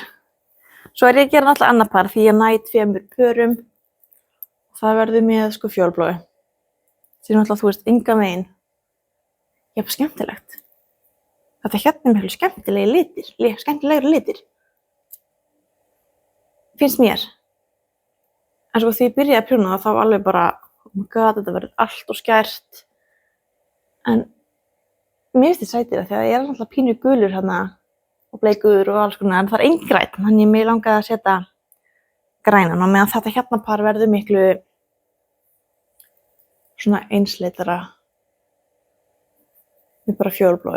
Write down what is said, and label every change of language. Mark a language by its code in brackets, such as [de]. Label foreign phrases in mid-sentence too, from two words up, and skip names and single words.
[is] Svo ég að gera náttúrulega annað par því ég næ 2 pörum og það verður með sko fjólblói sem náttúrulega þú veist engan veginn jafn skemmtilegt. Þetta hérna miklu skemmtilegri litir finnst mér. En sko því ég byrjaði að prjóna það þá alveg bara [en] oh my god, [is] þetta verður allt og skært. En mér finnst þetta sætir því að ég náttúrulega pínu gulur hérna og bleikur og alls konar, en það engin græn, þannig mig langaði að setja grænan og meðan þetta hérna par verður miklu svona einsleitara með bara fjólblói.